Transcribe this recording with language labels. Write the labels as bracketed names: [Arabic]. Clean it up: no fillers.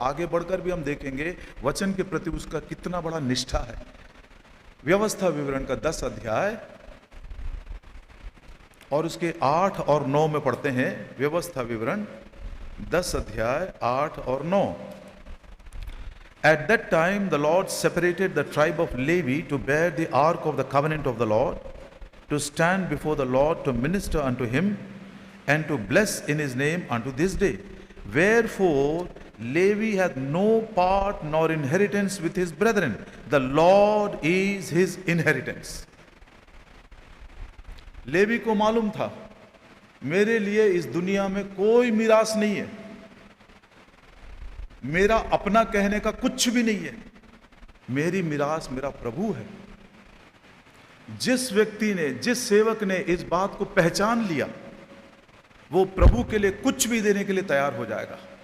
[Hindi] आगे बढ़कर भी हम देखेंगे वचन के प्रति उसका कितना बड़ा निष्ठा है। व्यवस्था विवरण का 10 अध्याय और उसके 8 और 9 में पढ़ते हैं व्यवस्था विवरण 10 अध्याय 8 और 9। [English] At that time the Lord separated the tribe of Levi to bear the ark of the covenant of the Lord, to stand before the Lord, to minister unto him, and to bless in his name unto this day. Wherefore Levi hath no part nor inheritance with his brethren. The Lord is his inheritance. [Hindi] Levy को मालूम था मेरे लिए इस दुनिया में कोई मिरास नहीं है, मेरा अपना कहने का कुछ भी नहीं है, मेरी मिरास मेरा प्रभु है। जिस व्यक्ति ने, जिस सेवक ने इस बात को पहचान लिया, वो प्रभु के लिए कुछ भी देने के लिए तैयार हो जाएगा।